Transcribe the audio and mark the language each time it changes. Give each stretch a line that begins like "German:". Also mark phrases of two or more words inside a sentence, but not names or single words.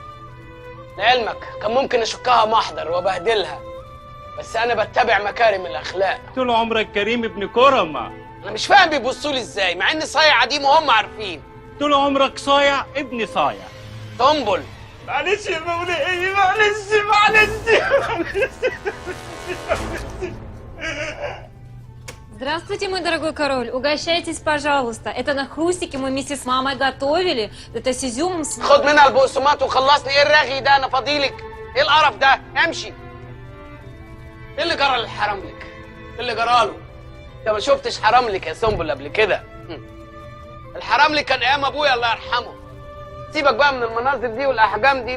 Arabic: لعلمك كان ممكن أشكها محضر وأبهدلها، بس أنا بتبع مكارم الأخلاق. طول عمرك كريم ابن كرمة. أنا مش فاهم بيبصوا لي إزاي مع إني صايع قديم وهم عارفين. طول عمرك صايع ابن صايع. طنبل. معلش يا مولاي، معلش.
Russian: Здравствуйте, мой дорогой король. Угощайтесь, пожалуйста. Это на хрустики мы вместе с мамой готовили. Это с изюмом.
Arabic: خد منها البقسماط وخلصني. إيه الرغي ده؟ أنا فاضيلك. إيه القرف ده؟ امشي. إيه اللي جرى للحرملك؟ إيه اللي جراله؟ أنت ما شفتش حرملك يا سنبل قبل كده. الحرملك كان أيام أبويا الله يرحمه. سيبك بقى من المناظر دي والأحجام دي.